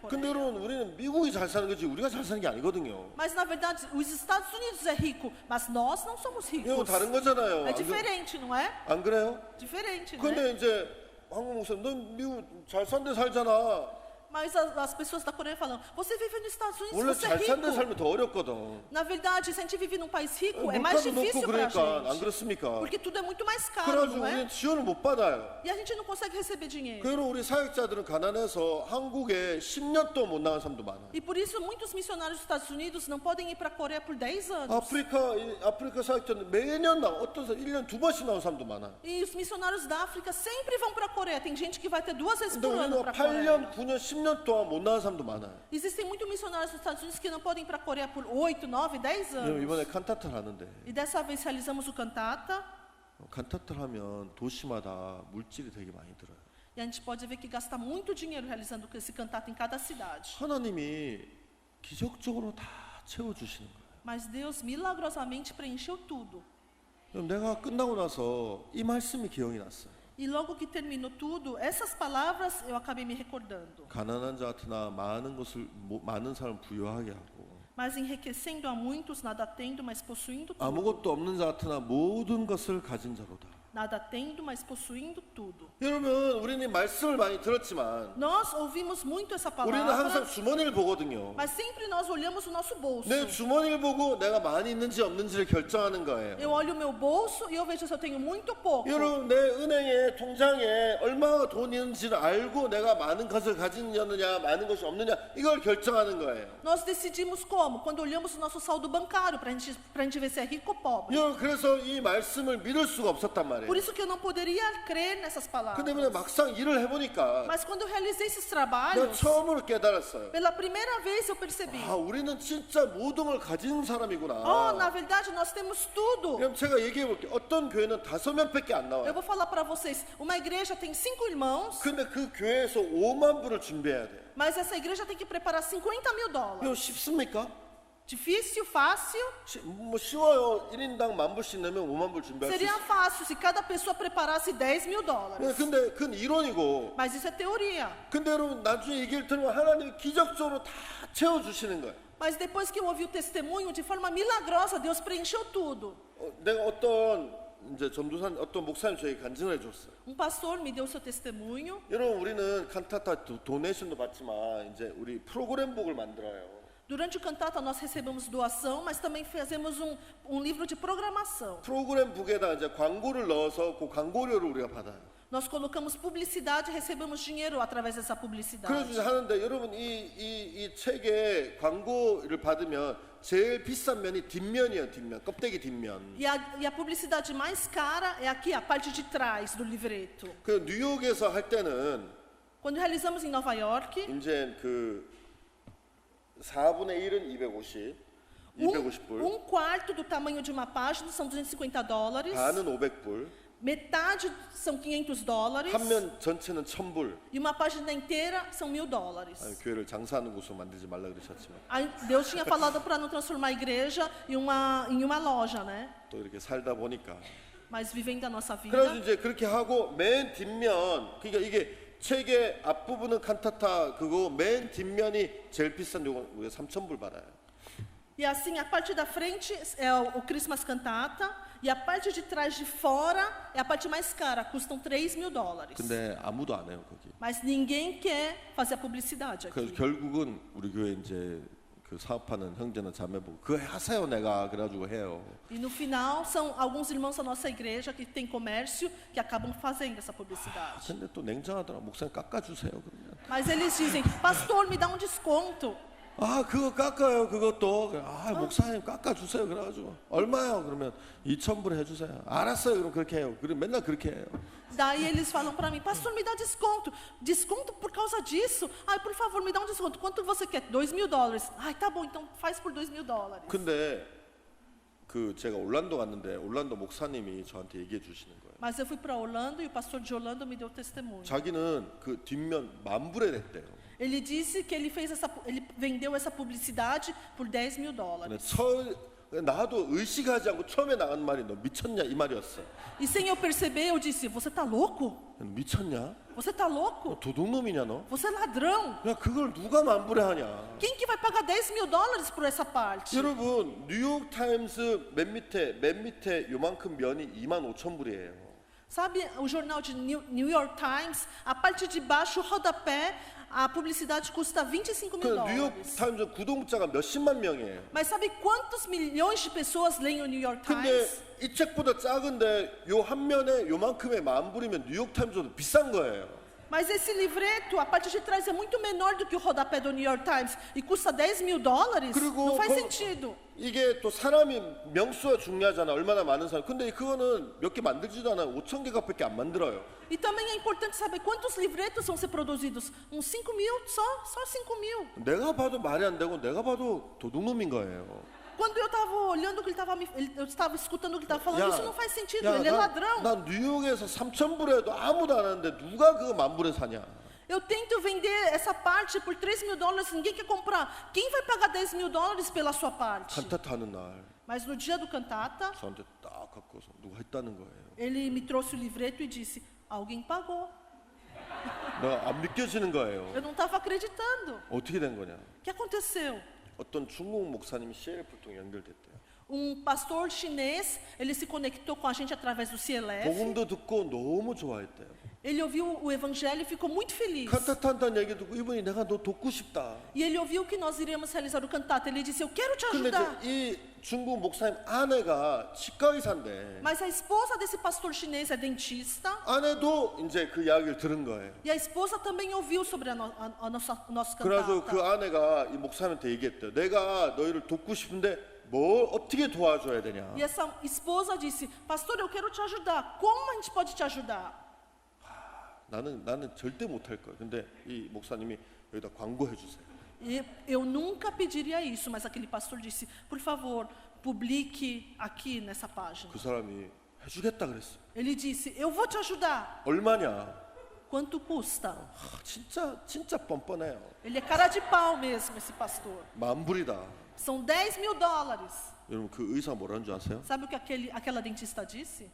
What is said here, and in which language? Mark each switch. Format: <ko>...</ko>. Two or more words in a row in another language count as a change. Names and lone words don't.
<ko>근데</ko> <pt>Coreia.</pt> <ko>여러분, 우리는 미국이 잘 사는 거지 우리가 잘 사는 게 아니거든요.</ko> <pt>Mas na verdade, os Estados Unidos é rico, mas nós não somos</pt> <ko>이거</ko> <pt>ricos.</pt> <ko>다른 거잖아요.</ko> <pt>É diferente, não é?</pt> <ko>안 그래요?</ko> <pt>Diferente, né?</pt> <ko>근데 이제 한국 목사님, 넌 미국 잘 산데 살잖아.</ko> <pt>Mas as pessoas da Coreia falam, você vive nos Estados Unidos,</pt> <ko>원래</ko> <pt>você é</pt> <ko>잘 산데</ko> <pt>rico.</pt> <ko>살면 더 어렵거든.</ko> <pt>Na verdade, se a gente vive num país rico, é mais</pt> <ko>물가도 높고</ko> <pt>difícil para a</pt> <ko>그러니까 안</ko> <pt>gente.</pt> <ko>그렇습니까?</ko> <pt>Porque tudo é muito mais caro,</pt> <ko>그래가지고</ko> <pt>não é?</pt> <ko>우리는 지원을 못 받아요.</ko> <pt>E a gente não consegue receber dinheiro.</pt> <ko>그리고 우리 사역자들은 가난해서 한국에 10년 동안 못 나간 사람도 많아요.</ko> <pt>E por isso muitos missionários dos Estados Unidos não podem ir para a Coreia por 10 anos.</pt> <ko>아프리카 사역자는 매년 어떤 사람 1년 2번씩 나온 사람도 많아요.</ko> <pt>E os missionários da África sempre vão para a Coreia. Tem gente que vai ter 2 vezes</pt> <ko>근데</ko> <pt>por ano</pt> <ko>우리는</ko> <pt>para a Coreia.</pt> <ko>8년, 9년, 10년 동안 못 나간 사람도 많아요.</ko> <pt>Existem muitos missionários dos Estados Unidos que não podem ir para a Coreia por 8, 9, 10</pt> <ko>여러분,</ko> <pt>anos.</pt> <ko>이번에 칸타타를 하는데</ko> <pt>E dessa vez realizamos o cantata.</pt> <ko>칸타타를 하면 도시마다 물질이 되게 많이 들어요.</ko> <pt>E a gente pode ver que gasta muito dinheiro realizando esse cantata em cada cidade.</pt> <ko>하나님이 기적적으로 다 채워주시는 거예요.</ko> <pt>Mas Deus milagrosamente preencheu tudo.</pt> <ko>그럼 내가 끝나고 나서 이 말씀이 기억이 났어요.</ko> <pt>E logo que terminou tudo, essas palavras eu acabei me recordando.</pt> <ko>가난한 자 같으나 많은 사람 부유하게 하고</ko> <pt>Mas enriquecendo a muitos, nada tendo, mas possuindo tudo.</pt> <ko>아무것도 없는 자 같으나 모든 것을 가진 자로다.</ko> <pt>Nada tendo, mas possuindo tudo.</pt> <ko>여러분, 우리는 말씀을 많이 들었지만</ko> <pt>Nós ouvimos muito essa</pt> <ko>우리는 항상</ko> <pt>palavra,</pt> <ko>주머니를 보거든요.</ko> <pt>mas sempre nós olhamos o nosso bolso.</pt> <ko>내 주머니를 보고 내가 많이 있는지 없는지를 결정하는 거예요.</ko> <pt>Eu olho o meu bolso e eu vejo se eu tenho muito ou pouco.</pt> <ko>여러분, 내 은행에 통장에 얼마나 돈 있는지를 알고 내가 많은 것을 가지느냐 많은 것이 없느냐 이걸 결정하는 거예요.</ko> <pt>Nós decidimos como? Quando olhamos o nosso saldo bancário, para a gente ver se é rico ou pobre.</pt> <ko>여러분, 그래서 이 말씀을 믿을 수가 없었단 말이에요.</ko> <pt>Por isso que eu não poderia crer nessas palavras.</pt> <ko>근데 막상 일을 해보니까</ko> <pt>Mas quando eu realizei esses</pt> <ko>내가</ko> <pt>trabalhos,</pt> <ko>처음으로 깨달았어요.</ko> <pt>pela primeira vez eu percebi.</pt> <ko>아, 우리는 진짜 모든 걸 가진 사람이구나.</ko> <pt>Oh, na verdade nós temos tudo.</pt> <ko>그럼 제가 얘기해 볼게요. 어떤 교회는 5명밖에 안</ko> <pt>Eu</pt> <ko>나와요.</ko> <pt>vou falar para vocês, uma igreja tem 5 irmãos,</pt> <ko>근데 그 교회에서 5만 불을 준비해야 돼요.</ko> <pt>mas essa igreja tem que preparar $50.000.</pt> <ko>이거 쉽습니까?</ko> <pt>Difícil, fácil?</pt> <ko>뭐 쉬워요. 1인당 10,000불씩 내면 5만 불 준비할 수</ko> <pt>Seria</pt> <ko>있어요.</ko> <pt>fácil se cada pessoa preparasse $10.000.</pt> <ko>근데 그건 이론이고.</ko> <pt>Mas isso é teoria.</pt> <ko>근데 여러분 나중에 얘기를 들으면 하나님이 기적적으로 다 채워주시는 거예요.</ko> <pt>Mas depois que eu ouvi o testemunho, de forma milagrosa, Deus preencheu tudo.</pt> <ko>내가 어떤 목사님 저에게 간증을 해줬어요.</ko> <pt>Pastor me deu seu testemunho.</pt> <ko>여러분 우리는 칸타타 도네이션도 받지만 이제 우리 프로그램북을 만들어요.</ko> <pt>Durante o cantata nós recebemos doação, mas também fazemos um livro de programação.</pt> <ko>프로그램북에다 이제 광고를 넣어서 그 광고료를 우리가 받아요.</ko> <pt>Nós colocamos publicidade e recebemos dinheiro através dessa publicidade.</pt> <ko>그래서 하는데 여러분 이 책에 광고를 받으면 제일 비싼 면이 뒷면이에요. 뒷면 껍데기 뒷면.</ko> <pt>E a publicidade mais cara é aqui, a parte de trás do livreto.</pt> <ko>그 뉴욕에서 할 때는</ko> <pt>Quando realizamos em Nova York,</pt> <ko>이제 그 4분의 1은 250불.</ko> <pt>quarto do tamanho de uma página são $250.</pt> <ko>반은 500불.</ko> <pt>Metade são $500</pt> <ko>한 면 전체는 1,000불.</ko> <pt>e uma página inteira são $1.000.</pt> <ko>아니, 교회를 장사하는 곳으로 만들지 말라 그러셨지만</ko> <pt>Aí Deus tinha falado para não transformar a igreja em uma loja, né?</pt> <ko>또 이렇게 살다 보니까</ko> <pt>Mas vivendo a nossa</pt> <ko>그래서</ko> <pt>vida.</pt> <ko>이제 그렇게 하고 맨 뒷면 그러니까 이게 책의 앞부분은 칸타타 그거 맨 뒷면이 제일 비싼 요거 우리가 3,000불 받아요.</ko> <pt>E assim, a parte da frente é o Christmas Cantata e a parte de trás de fora é a parte mais cara, custam $3.000.</pt> <ko>근데 아무도 안 해요 거기.</ko> <pt>Mas ninguém quer fazer a publicidade</pt> <ko>그래서</ko> <pt>aqui.</pt> <ko>결국은 우리 교회 이제 그 사업하는 형제나 자매보고 그거 하세요 내가 그래가지고 해요.</ko> <pt>E no final, são alguns irmãos da nossa igreja que tem comércio que acabam fazendo essa publicidade.</pt> <ko>근데 또 냉정하더라. 목사님 깎아주세요 그러면.</ko> <pt>Mas eles dizem, pastor, me dá um desconto.</pt> <ko>아 그거 깎아요 그것도. 아 목사님 깎아주세요 그래가지고 얼마요 그러면 2,000불 해주세요. 알았어요 그럼 그렇게 해요. 그럼 맨날 그렇게 해요.</ko> <pt>Daí eles falam para mim, pastor, me dá desconto. Desconto por causa disso? Ai, por favor, me dá um desconto. Quanto você quer? $2.000. Ai, tá bom, então faz por $2.000.</pt> <ko>근데 그 제가 올란도 갔는데 올란도 목사님이 저한테 얘기해 주시는 거예요.</ko> <pt>Mas eu fui para Orlando e o pastor de Orlando me deu testemunho.</pt> <ko>자기는 그 뒷면 10,000불에 냈대요.</ko> <pt>Ele disse que ele vendeu essa publicidade por $10.000.</pt> <ko>근데 나도 의식하지 않고 처음에 나간 말이 너 미쳤냐 이 말이었어.</ko> <pt>E sem eu perceber, eu disse, você tá louco?</pt> <ko>너 미쳤냐?</ko> <pt>Você tá</pt> <ko>너</ko> <pt>louco?</pt> <ko>도둑놈이냐 너?</ko> <pt>Você é ladrão.</pt> <ko>야 그걸 누가 10,000불에 하냐?</ko> <pt>Quem que vai pagar $10.000 por essa parte?</pt> <ko>여러분 뉴욕 타임스 맨 밑에 요만큼 면이 25,000불이에요.</ko> <pt>Sabe o jornal de New York Times, a parte de baixo, o rodapé, a publicidade custa $25</pt> <ko>그</ko> <pt>mil.</pt> <ko>뉴욕 타임스 구독자가 몇십만 명이에요.</ko> <pt>Mas sabe quantos milhões de pessoas leem o New York</pt> <ko>근데</ko> <pt>Times?</pt> <ko>이 책보다 작은데 요 한 면에 요만큼의 10,000불이면 뉴욕 타임스도 비싼 거예요.</ko> <pt>Mas esse livreto, a parte de trás é muito menor do que o rodapé do New York Times e custa $10.000?</pt> <ko>그리고</ko> <pt>Não faz</pt> <ko>거-</ko> <pt>sentido.</pt> <ko>이게 또 사람이 명수가 중요하잖아. 얼마나 많은 사람. 근데 그거는 몇 개 만들지도 않아요. 5,000개밖에 안 만들어요.</ko> <pt>E também é importante saber quantos livretos vão ser produzidos. Uns 5.000, só 5.000.</pt> <ko>내가 봐도 말이 안 되고 내가 봐도 도둑놈인 거예요.</ko> <pt>Quando eu estava olhando o que eu estava escutando o que ele estava falando, isso não faz sentido, ele é ladrão.</pt> <ko>난 뉴욕에서 3,000불에도 아무도 안 하는데 누가 그거 10,000불에 사냐?</ko> <pt>Eu tento vender essa parte por $3.000, ninguém quer comprar. Quem vai pagar $10.000 pela sua parte?</pt> <ko>칸타타 하는 날</ko> <pt>Mas no dia do cantata,</pt> <ko>저한테 딱 갖고서 누가 했다는 거예요.</ko> <pt>ele me trouxe o livreto e disse, alguém pagou.</pt> <ko>내가 안 믿겨지는 거예요.</ko> <pt>Eu não estava acreditando.</pt> <ko>어떻게 된 거냐?</ko> <pt>O que aconteceu?</pt> <ko>어떤 중국 목사님이 CLF를 통해 연결됐대요.</ko> <pt>Pastor chinês, ele se conectou com a gente através do CLF.</pt> <ko>복음도 듣고 너무 좋아했대요.</ko> <pt>Ele ouviu o evangelho e ficou muito feliz.</pt> <ko>칸타타 한다는 얘기 듣고 이분이 내가 너 돕고 싶다.</ko> <pt>E ele ouviu que nós iríamos realizar o cantata. Ele disse, eu quero te</pt> <ko>근데</ko> <pt>ajudar.</pt> <ko>이제 이 중국 목사님 아내가 치과 의사인데</ko> <pt>Mas a esposa desse pastor chinês é dentista.</pt> <ko>아내도 이제 그 이야기를 들은 거예요.</ko> <pt>E a esposa também ouviu sobre o nosso</pt> <ko>그래서 그</ko> <pt>cantata.</pt> <ko>아내가 이 목사님한테 얘기했대요. 내가 너희를 돕고 싶은데 뭘 어떻게 도와줘야 되냐?</ko> <pt>E essa esposa disse, pastor, eu quero te ajudar. Como a gente pode te ajudar?</pt> <ko>나는 절대 못할 거야. 근데 이 목사님이 여기다 광고해 주세요.</ko> <pt>E eu nunca pediria isso, mas aquele pastor disse, por favor, publique aqui nessa página.</pt> <ko>그 사람이 해주겠다 그랬어.</ko> <pt>Ele disse, eu vou te ajudar.</pt> <ko>얼마냐?</ko> <pt>Quanto custa?</pt> <ko>진짜 뻔뻔해요.</ko> <pt>Ele é cara de pau mesmo, esse pastor.</pt> <ko>10,000불이다.</ko> <pt>São $10.000.</pt> <ko>여러분 그 의사 뭐라는 줄 아세요?</ko> <pt>Sabe o que aquela dentista disse?</pt>